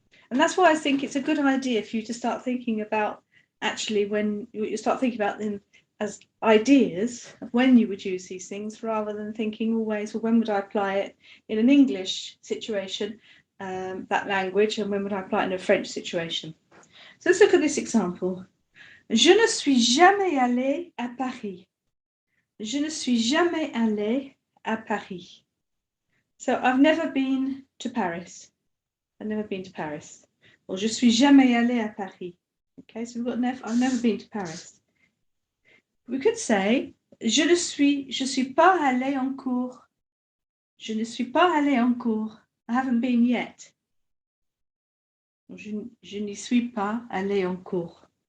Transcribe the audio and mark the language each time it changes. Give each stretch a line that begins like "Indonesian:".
English: And that's why I think it's a good idea for you to start thinking about, actually, when you start thinking about them as ideas of when you would use these things, rather than thinking always, well, when would I apply it in an English situation, that language, and when would I apply it in a French situation? So let's look at this example.
French: Je ne suis jamais allé à Paris. Je ne suis jamais allé à Paris.
English: So I've never been to Paris. I've never been to Paris.
French: Or je suis jamais allé à Paris.
English: Okay, so we've got I've never been to Paris.
French: We could say je suis pas allé en cours. Je ne suis pas allé en cours. I haven't been yet. Je n'y suis pas allé en cours.